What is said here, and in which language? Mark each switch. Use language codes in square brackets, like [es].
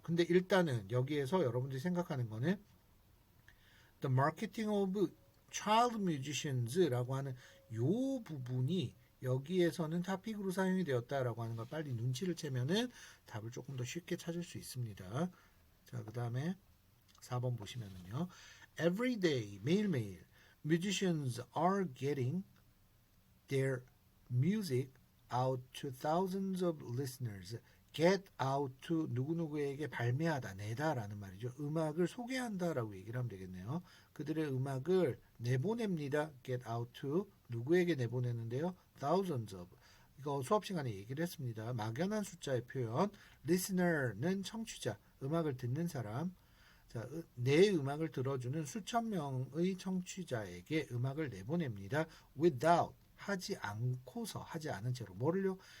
[ko] 근데 일단은 여기에서 여러분들이 생각하는 거는 [en] The marketing of child musicians [ko] 라고 하는 요 부분이 여기에서는 타픽으로 사용이 되었다라고 하는 걸 빨리 눈치를 채면은 답을 조금 더 쉽게 찾을 수 있습니다. 자, 그 다음에 4번 보시면은요. [en] Every day, [ko] 매일매일 [en] musicians are getting their music out to thousands of listeners. get out to [ko] 누구누구에게 발매하다, 내다라는 말이죠. 음악을 소개한다라고 얘기를 하면 되겠네요. 그들의 음악을 내보냅니다. [en] get out to [ko] 누구에게 내보내는데요? [en] thousands of. [ko] 이거 수업 시간에 얘기를 했습니다. 막연한 숫자의 표현. listener는 청취자, 음악을 듣는 사람. 자, 내 음악을 들어주는 수천 명의 청취자에게 음악을 내보냅니다. without 하지 않고서 하지 않은 채로 뭐를요?